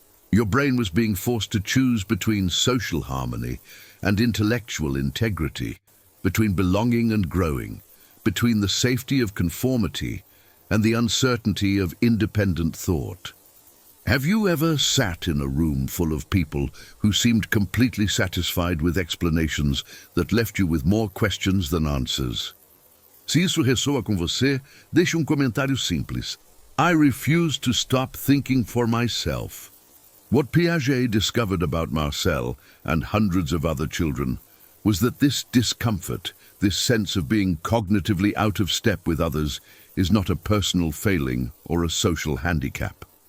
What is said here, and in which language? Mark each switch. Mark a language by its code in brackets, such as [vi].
[en] Your brain was being forced to choose between social harmony and intellectual integrity, between belonging and growing, between the safety of conformity and the uncertainty of independent thought. Have you ever sat in a room full of people who seemed completely satisfied with explanations that left you with more questions than answers? [pt] Se isso ressoa com você, deixe comentário simples. [en] I refuse to stop thinking for myself. What Piaget discovered about Marcel and hundreds of other children was that this discomfort, this sense of being cognitively out of step with others, is not a personal failing or a social handicap.